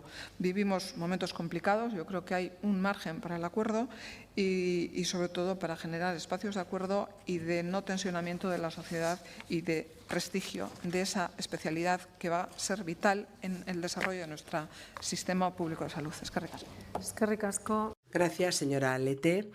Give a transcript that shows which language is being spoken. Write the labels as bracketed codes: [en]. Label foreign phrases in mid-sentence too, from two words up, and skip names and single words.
[es] Vivimos momentos complicados, yo creo que hay un margen para el acuerdo y sobre todo para generar espacios de acuerdo y de no tensionamiento de la sociedad y de prestigio de esa especialidad que va a ser vital en el desarrollo de nuestro sistema público de salud. [eu] Eskerrik asko. Eskerrik asko. [es] Gracias, señora Lete.